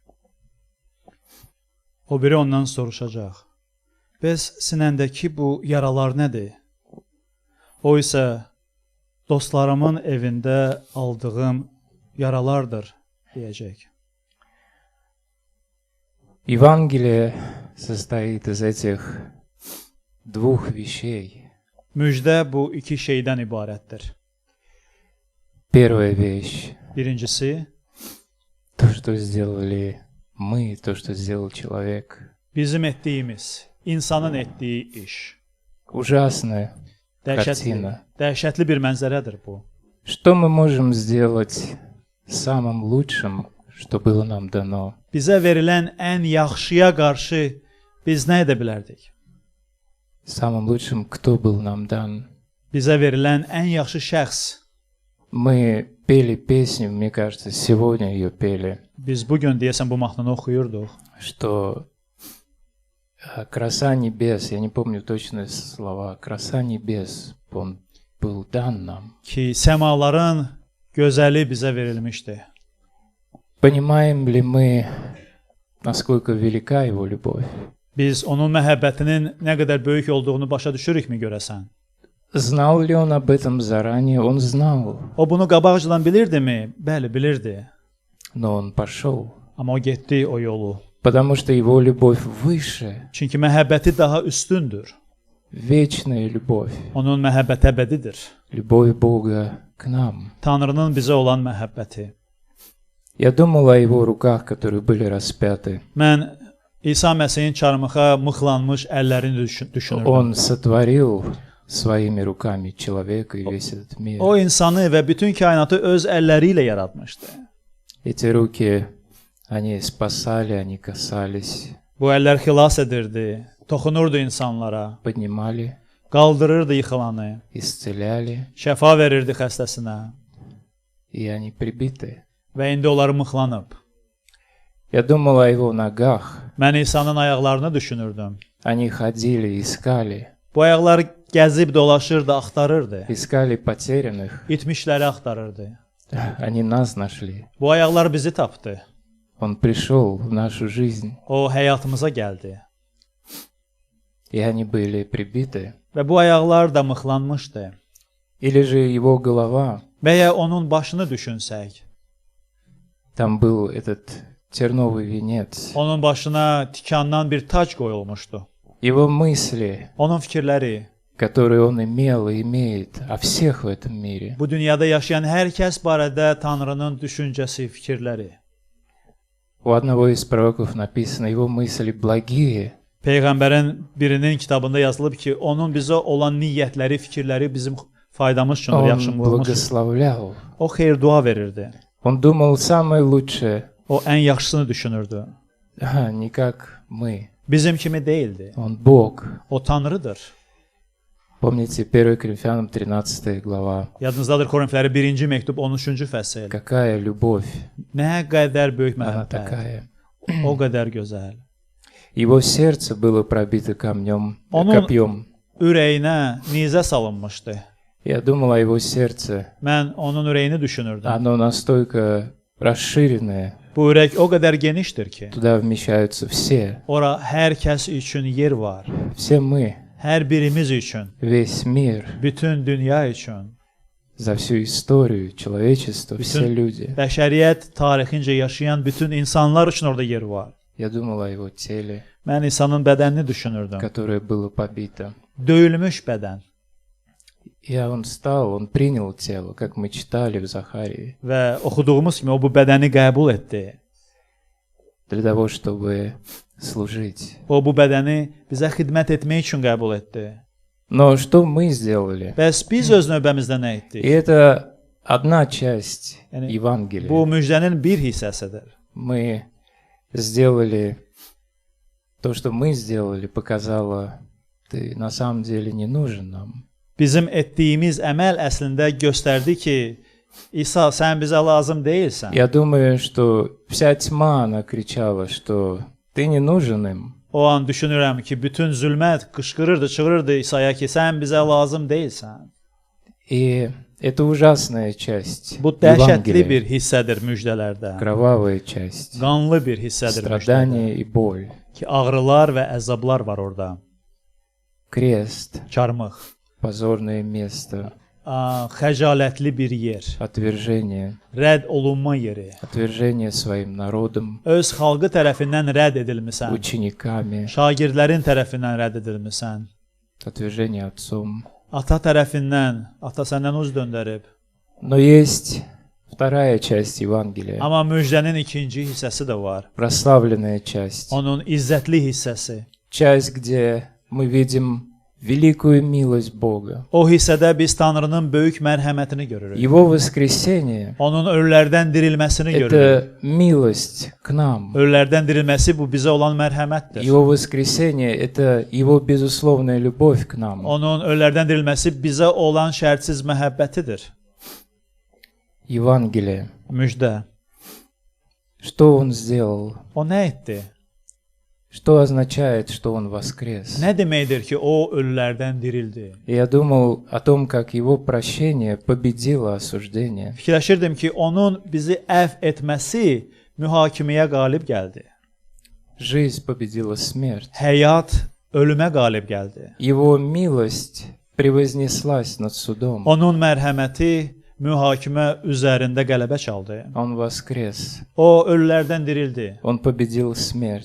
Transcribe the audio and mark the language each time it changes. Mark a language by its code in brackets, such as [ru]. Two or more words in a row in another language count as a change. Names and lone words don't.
[az] O biri ondan soruşacaq: Bəs sinəndəki bu yaralar nədir? O isə dostlarımın evində aldığım yaralardır deyəcək. [ru] Евангелие состоит из этих двух вещей. [az] Müjdə bu iki şeydən ibarətdir. [ru] Первая вещь [az] Birincisi, [ru] — то, что сделали мы, то, что сделал человек. [az] bizim etdiyimiz, insanın etdiyi iş. [ru] Ужасная картина. [az] Dəhşətli bir mənzərədir bu. [ru] Что мы можем сделать самым лучшим, что было нам дано. [az] Bizə verilən ən yaxşıya qarşı biz nə edə bilərdik? [ru] Самым лучшим, кто был нам дан. [az] Bizə verilən ən yaxşı şəxs. [ru] Мы пели песню, мне кажется, сегодня ее пели, [az] Biz bu gün deyəsən bu mahnını oxuyurduq. [ru] что краса небес, я не помню точные слова, краса небес, он был дан нам. [az] Ki səmaların gözəli bizə verilmişdi. [ru] Понимаем ли мы, насколько велика его любовь? [az] Biz onun məhəbbətinin nə qədər böyük olduğunu başa düşürükmü görəsən? [ru] Знал ли он об этом заранее? Он знал, [az] O bunu qabaqcadan bilirdimi? Bəli, bilirdi. [ru] но он пошел, [az] Amma o getdi o yolu. [ru] потому что его любовь выше, [az] Çünki məhəbbəti daha üstündür. [ru] вечная любовь, [az] Onun məhəbbəti əbədidir. [ru] любовь Бога к нам. [az] Tanrının bizə olan məhəbbəti. [ru] Я думал о его руках, которые были распяты. [az] Mən İsa Məsihin çarmıxa mıxlanmış əllərini düşünürdüm. [ru] Он сотворил своими руками человека и весь этот мир. [az] O insanı və bütün kainatı öz əlləri ilə yaratmışdı. [ru] Эти руки, они спасали, они касались, [az] Bu əllər xilas edirdi, toxunurdu insanlara, [ru] поднимали, [az] qaldırırdı yıxılanı, [ru] исцеляли, [az] şəfa verirdi xəstəsinə [ru] и они прибиты. [az] və indi onları mıxlanıb. [ru] Я думал о его ногах. [az] Mən İsa'nın ayaqlarını düşünürdüm. [ru] Они ходили, искали, [az] Bu ayaqlar gəzib dolaşırdı, axtarırdı. [ru] искали потерянных. [az] İtmişləri axtarırdı. [ru] Они нас нашли. [az] Bu ayaqlar bizi tapdı. [ru] Он пришел в нашу жизнь, [az] O həyatımıza gəldi. [ru] и они были прибиты. [az] Və bu ayaqlar da mıxlanmışdı. [ru] Или же его голова, [az] Və ya onun başını düşünsək, [ru] там был этот терновый венец. [az] onun başına tikandan bir tac qoyulmuşdu. [ru] Его мысли, [az] Onun fikirləri, [ru] которые он имел и имеет о всех в этом мире, [az] bu dünyada yaşayan hər kəs barədə Tanrının düşüncəsi, fikirləri. [ru] у одного из пророков написано, его мысли благие, [az] Peyğəmbərin birinin kitabında yazılıb ki, onun bizə olan niyyətləri, fikirləri bizim faydamız üçündür, [ru] он [az] yaxşılığımız üçün. [ru] благословлял. [az] O xeyir dua verirdi. [ru] Он думал самое лучшее, [az] O ən yaxşısını düşünürdü. [ru] не как мы. [az] Bizim kimi değildi. [ru] Он Бог. [az] O Tanrıdır. [ru] Помните 1 Коринфянам 13 глава. [az] Yadınızdadır Korinfləri 1-ci məktub 13-cü fəsil. [ru] Какая любовь, [az] Nə qədər böyük [ru] она [az] məhəbbət. [ru] такая. [az] O qədər gözəl. [ru] Его сердце было пробито копьем. [az] Ürəyinə nizə salınmışdı. [ru] Я думал о его сердце. [az] Mən onun ürəyini düşünürdüm. [ru] Оно настолько расширенное, [az] Bu ürək o qədər genişdir ki, [ru] туда вмещаются все. [az] ora hər kəs üçün yer var. [ru] Все мы, [az] Hər birimiz üçün, [ru] весь мир, [az] bütün dünya üçün, [ru] за всю историю человечества, все люди. [az] bəşəriyyət tarixincə yaşayan bütün insanlar üçün orada yer var. [ru] Я думал о его теле, [az] Mən İsa'nın bədənini düşünürdüm. [ru] которое было побито. [az] Döyülmüş bədən [ru] И он встал, он принял тело, как мы читали в Захарии, [az] və oxuduğumuz kimi o bu bədəni qəbul etdi. [ru] для того, чтобы служить. [az] O bu bədəni bizə xidmət etmək üçün qəbul etdi. [ru] Но что мы сделали? [az] Bəs biz öz növbəmizdə nə [ru] И [az] etdik? [ru] это одна часть [az] Yani [ru] Евангелия. [az] Bu müjdənin bir hissəsidir. [ru] Мы сделали то, что мы сделали, показало, ты на самом деле не нужен нам. [az] Bizim etdiyimiz əməl əslində göstərdi ki, İsa, sən bizə lazım deyilsən. [ru] Я думаю, что вся тьма, она кричала, что ты не нужен им. [az] O an düşünürəm ki, bütün zülmət qışqırırdı, çığırırdı İsa'ya ki, sən bizə lazım deyilsən. [ru] И это ужасная часть [az] Bu dəhşətli [ru] Евангелия, [az] bir hissədir müjdələrdə. [ru] кровавая часть, [az] Qanlı bir hissədir müjdələrdə. [ru] страдания и боль, [az] Ki, ağrılar və əzablar var orada. [ru] крест, [az] Çarmıq, [ru] позорное место, [az] xəcalətli bir yer, [ru] отвержение, [az] rədd olunma yeri. [ru] отвержение своим народом, [az] Öz xalqı tərəfindən rədd edilmisən. [ru] учениками, [az] Şagirdlərin tərəfindən rədd edilmisən. [ru] отвержение отцом. [az] Ata tərəfindən, ata səndən uz döndərib. [ru] Но есть вторая часть Евангелия, [az] Amma müjdənin ikinci hissəsi də var. [ru] прославленная часть, [az] Onun izzətli hissəsi. [ru] часть, где мы видим великую милость Бога. [az] O hissədə biz Tanrının böyük mərhəmətini görürük. [ru] Его воскресение [az] Onun ölülərdən dirilməsini görürük. [ru] это милость к нам. [az] Ölülərdən dirilməsi bu bizə olan mərhəmətdir. [ru] Его воскресение это Его безусловная любовь к нам. [az] Onun ölülərdən dirilməsi bizə olan şərtsiz məhəbbətidir. [ru] Евангелие. [az] Müjdə. [ru] Что Он сделал? [az] O nə etdi? [ru] Что означает, что Он воскрес? [az] Nə deməkdir ki, o ölülərdən dirildi? [ru] Я думал о том, как Его прощение победило осуждение. [az] Fikirləşirdim ki, onun bizi əfv etməsi mühakiməyə qalib gəldi. [ru] Жизнь победила смерть. [az] Həyat ölümə qalib gəldi. [ru] Его милость превознеслась над судом. [az] Onun mərhəməti mühakimə üzərində qələbə çaldı. [ru] Он воскрес. [az] O ölülərdən dirildi. [ru] Он победил смерть.